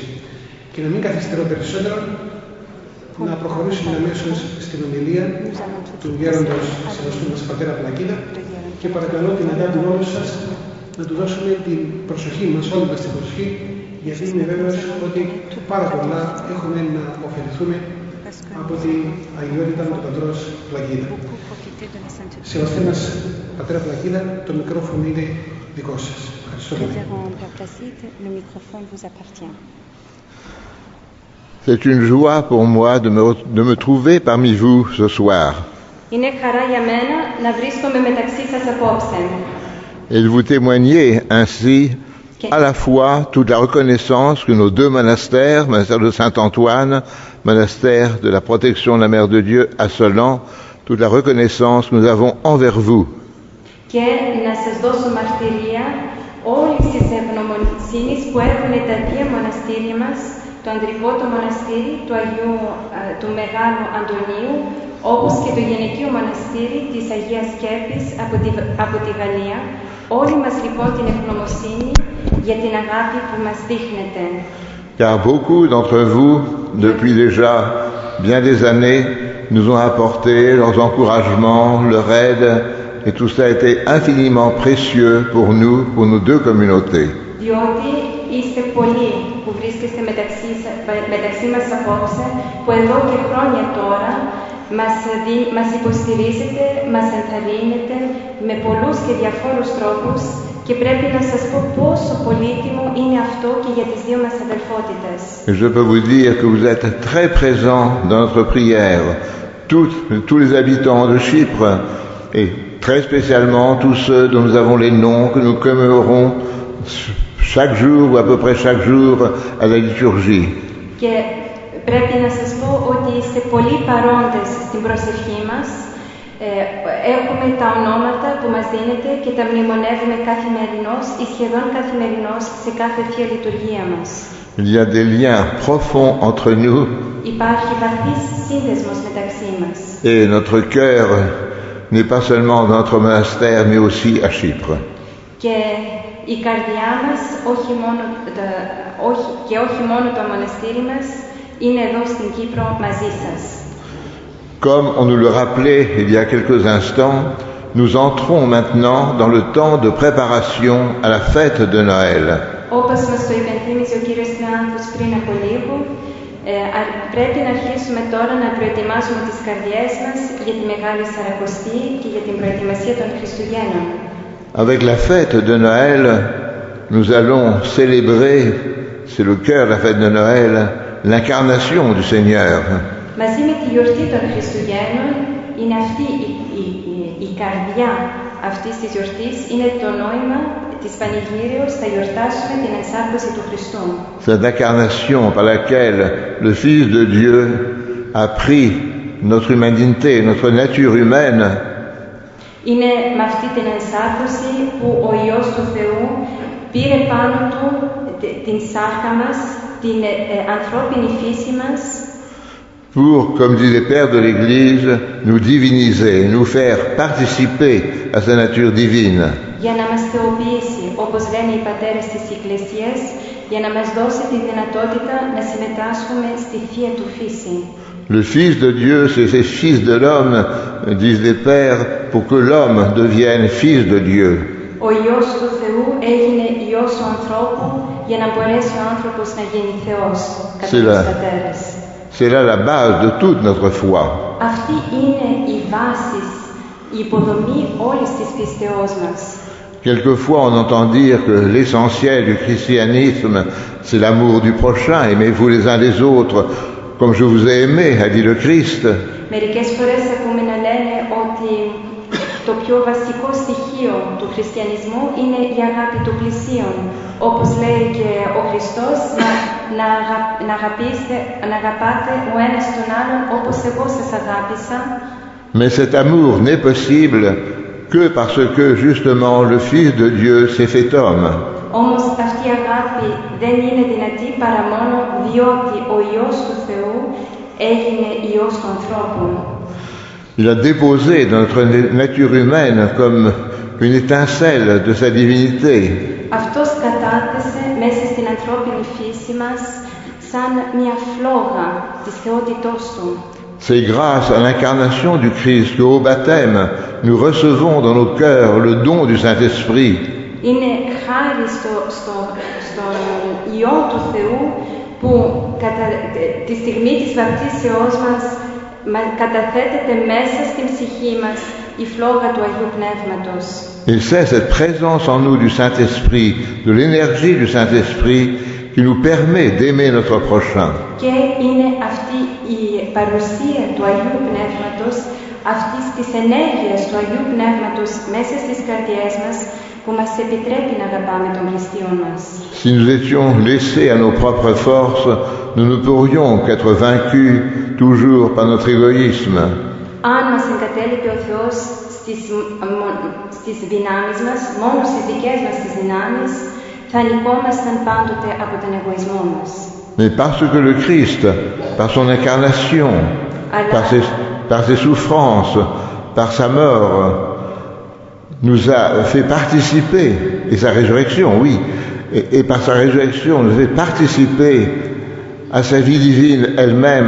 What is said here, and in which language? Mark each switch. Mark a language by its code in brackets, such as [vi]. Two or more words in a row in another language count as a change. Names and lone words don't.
[el] Και να μην καθυστερώ περισσότερο, να προχωρήσουμε αμέσως στην ομιλία του γέροντος σεβαστού μας Πατέρα Πλακίδα και παρακαλώ την αγάπη όλους σας να του δώσουμε την προσοχή μας, όλη μας την προσοχή, γιατί είμαι βέβαιος ότι πάρα πολλά έχουμε να ωφεληθούμε από την αγιότητα του Πατρός Πλακίδα. Σεβαστέ μας Πατέρα Πλακίδα, το μικρόφωνο είναι δικό σας. Ευχαριστώ πολύ. [fr] C'est une joie pour moi de me trouver parmi vous ce soir. [el] Είναι χαρά για μένα να βρίσκομαι μεταξύ σας απόψε. [fr] Et de vous témoigner ainsi à la fois toute la reconnaissance que nos deux monastères, monastère de Saint-Antoine, monastère de la protection de la Mère de Dieu à Solan, toute la reconnaissance que nous avons envers vous. [el] Και να σας δώσω μαρτυρία όλης της ευγνωμοσύνης που έχουν τα δύο μοναστήρια μας, το Ανδρικό το μοναστήρι του Μεγάλου Αντωνίου, όπως και το Γυναικείο μοναστήρι της Αγίας Σκέπης από τη Γαλλία. Όλοι μας λοιπόν την ευγνωμοσύνη για την αγάπη που μας δείχνετε. [fr] Car beaucoup d'entre vous, depuis déjà bien des années, nous ont apporté leurs encouragements, leur aide, et tout ça a été infiniment précieux pour nous, pour nos deux communautés. [el] Διότι είστε πολλοί που βρίσκεστε μεταξύ μας απόψε, που εδώ και χρόνια τώρα μας υποστηρίζετε, μας ενθαρρύνετε με πολλούς και διαφόρους τρόπους και πρέπει να σας πω πόσο πολύτιμο είναι αυτό και για τις δύο μας αδελφότητες. [fr] Je peux vous dire que vous êtes très présents dans notre prière, tous les habitants de Chypre, et très spécialement tous ceux dont nous avons les noms, que nous commémorons chaque jour ou à peu près chaque jour à la liturgie. [el] Και πρέπει να σας πω ότι είστε πολύ παρόντες στην προσευχή μας. Έχουμε τα ονόματα που μας δίνετε και τα μνημονεύουμε καθημερινώς ή σχεδόν καθημερινώς σε κάθε Θεία Λειτουργία μας. [fr] Il y a des liens profonds entre nous. [el] Υπάρχει βαθύς σύνδεσμος μεταξύ μας. [fr] Et notre cœur n'est pas seulement dans notre monastère, mais aussi à Chypre. [el] Και η καρδιά μας, όχι μόνο το μοναστήρι μας, είναι εδώ στην Κύπρο μαζί σας. [fr] Comme on nous le rappelait il y a quelques instants, nous entrons maintenant dans le temps de préparation à la fête de Noël. [el] Όπως μας το υπενθύμιζε ο κύριος Θεάνθος πριν από λίγο, πρέπει να αρχίσουμε τώρα να προετοιμάσουμε τις καρδιές μας για τη Μεγάλη Σαρακοστή και για την προετοιμασία των Χριστουγέννων. [fr] Avec la fête de Noël, nous allons célébrer, c'est le cœur de la fête de Noël, l'incarnation du Seigneur. [el] Μαζί με τη γιορτή των Χριστουγέννων είναι αυτή η καρδιά αυτής της γιορτής, είναι το νόημα της Πανηγύριος, θα γιορτάσουμε την ενσάρκωση του Χριστού. [fr] Cette incarnation par laquelle le Fils de Dieu a pris notre humanité, notre nature humaine. [el] Είναι με αυτή την ενσάρκωση που ο Υιός του Θεού πήρε πάνω του την σάρκα μας, την ανθρώπινη φύση μας, [fr] pour, comme disent les pères de l'Église, nous diviniser, nous faire participer à sa nature divine. [el] Για να μας θεοποιήσει, όπως λένε οι πατέρες της Εκκλησίας, για να μας δώσει τη δυνατότητα να συμμετάσχουμε στη Θεία του φύση. [fr] Le Fils de Dieu, c'est le Fils de l'homme, disent les pères, pour que l'homme devienne Fils de Dieu. [el] Ο Υιός του Θεού έγινε Υιός του ανθρώπου για να μπορέσει ο άνθρωπος να γίνει Θεός, κατά τους πατέρες. [fr] C'est là la base de toute notre foi. [el] Αυτή είναι η βάση, η υποδομή όλης της πίστεώς μας. [fr] Quelquefois, on entend dire que l'essentiel du christianisme, c'est l'amour du prochain. Aimez-vous les uns les autres comme je vous ai aimé, a dit le Christ. [el] Μερικές φορές ακούμε να λένε ότι το πιο βασικό στοιχείο του χριστιανισμού είναι η αγάπη του πλησίον. Όπως λέει και ο Χριστός, να αγαπάτε ο ένας τον άλλον όπως εγώ σας αγάπησα. [fr] Mais cet amour n'est possible que parce que justement le Fils de Dieu s'est fait homme. [el] Όμως αυτή η αγάπη δεν είναι δυνατή παρά μόνο διότι ο Υιός του Θεού έγινε Υιός του ανθρώπου. [fr] Il a déposé dans notre nature humaine comme une étincelle de sa divinité. [el] Αυτός κατάθεσε μέσα στην ανθρώπινη φύση μας σαν μια φλόγα της θεότητός του. [fr] C'est grâce à l'incarnation du Christ qu'au baptême, nous recevons dans nos cœurs le don du Saint-Esprit. [el] Είναι χάρη στον Υιό του Θεού που κατά τη στιγμή της βαπτίσεώς μας καταθέτεται μέσα στην ψυχή μας η φλόγα του Αγίου Πνεύματος. [fr] Et c'est cette présence en nous du Saint-Esprit, de l'énergie du Saint-Esprit, qui nous permet d'aimer notre prochain. [el] Και είναι αυτή η παρουσία του Αγίου Πνεύματος, αυτής της ενέργειας του Αγίου Πνεύματος μέσα στις καρδιές μας, που μας επιτρέπει να αγαπάμε τον Χριστιό μας. [fr] Si nous étions laissés à nos propres forces, nous ne pourrions qu'être vaincus toujours par notre égoïsme. [el] Αν μας εγκατέλειπε ο Θεός στις δυνάμεις μας, μόνο στις δικές μας τις δυνάμεις, θα νικόμασταν πάντοτε από τον εγωισμό μας. [fr] Mais parce que le Christ, par son incarnation, par ses souffrances, par sa mort, nous a fait participer, et sa résurrection, oui, et par sa résurrection, nous a fait participer à sa vie divine elle-même.